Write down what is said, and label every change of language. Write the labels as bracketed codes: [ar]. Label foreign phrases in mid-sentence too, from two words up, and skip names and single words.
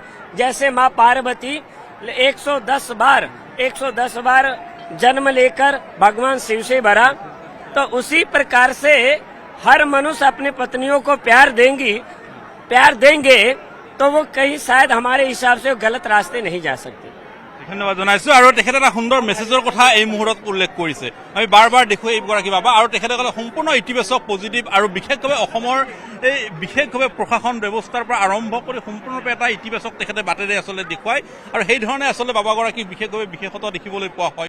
[hi] जैसे माँ पार्वती 110 बार जन्म लेकर भगवान शिव से भरा, तो उसी प्रकार से हर मनुष्य अपनी पत्नियों को प्यार देंगे तो वो कहीं शायद हमारे हिसाब से गलत रास्ते नहीं जा सकते। [as] ধন্যবাদ জনাইছো। আৰু তেখেতে এটা সুন্দৰ মেছেজৰ কথা এই মুহূৰ্তত উল্লেখ কৰিছে। আমি বাৰ বাৰ দেখো এইগৰাকী বাবা, আৰু তেখেতে ক'লে সম্পূৰ্ণ ইতিবাচক পজিটিভ, আৰু বিশেষভাৱে অসমৰ এই বিশেষভাৱে প্ৰশাসন ব্যৱস্থাৰ পৰা আৰম্ভ কৰি সম্পূৰ্ণৰূপে এটা ইতিবাচক তেখেতে বাটেৰে আচলতে দেখুৱায়, আৰু সেই ধৰণে আচলতে বাবাগৰাকীক বিশেষভাৱে বিশেষত্ব দেখিবলৈ পোৱা হয়।